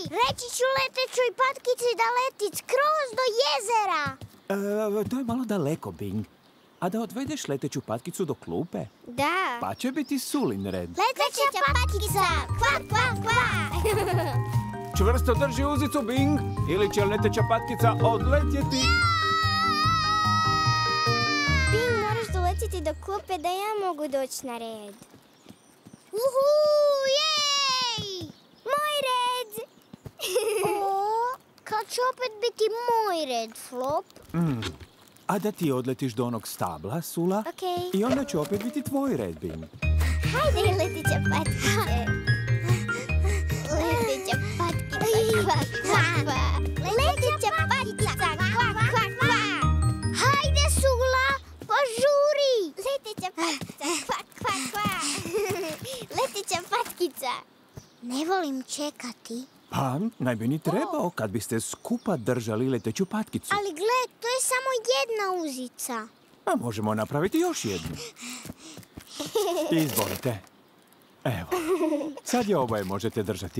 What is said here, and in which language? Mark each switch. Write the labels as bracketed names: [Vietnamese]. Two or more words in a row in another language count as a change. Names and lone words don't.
[Croatian] Reći ću letećoj patkici da leti skroz do jezera. To je malo daleko, Bing. A da odvedeš leteću patkicu do klupe? Da. Pa će biti Sulin red. Leteća patkica! Kvak, kvak, kvak! Čvrsto drži uzicu, Bing, ili će leteća patkica odletjeti. Bing, moraš doletiti do klupe da ja mogu doći na red. Uhu, jej! Moj red! Kad će opet biti moj red, Flop? A da ti odletiš do onog stabla, Sula, Okej. i onda će opet biti tvoj red, Bing. Hajde, leteća patkice. Leteća patkica, kvak, kvak, kvak. Leteća patkica, kvak, kvak, kvak. Hajde, Sula, požuri. Leteća patkica, kvak, kvak, kvak. Leteća patkica. Ne volim čekati. Pa, ne bi ni trebao kad biste skupa držali leteću patkicu. Ali gle, to je samo jedna uzica. A možemo napraviti još jednu. Izvolite. Evo, sad je oboje možete držati.